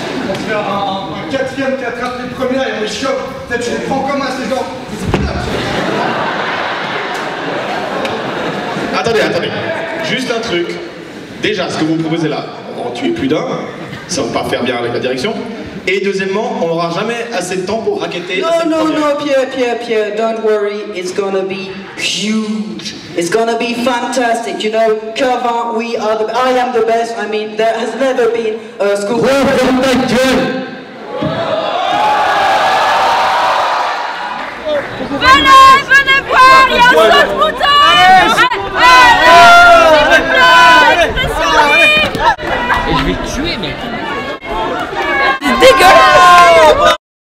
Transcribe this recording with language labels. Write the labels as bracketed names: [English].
[French] On va faire un quatrième qui attrape les premières et on les chope. Peut-être je les prends comme un, ces gens. Attendez. Juste un truc. Déjà, ce que vous proposez là, on va en tuer plus d'un. Ça va pas faire bien avec la direction. Et deuxièmement, on n'aura jamais assez de temps pour raqueter. [English] No, Pierre, don't worry, it's gonna be huge. It's gonna be fantastic, you know, Calvin, I am the best, I mean, there has never been a school... [French] Venez voir, il y a un saut mouton. Et je vais te tuer, mec. Dégueulasse!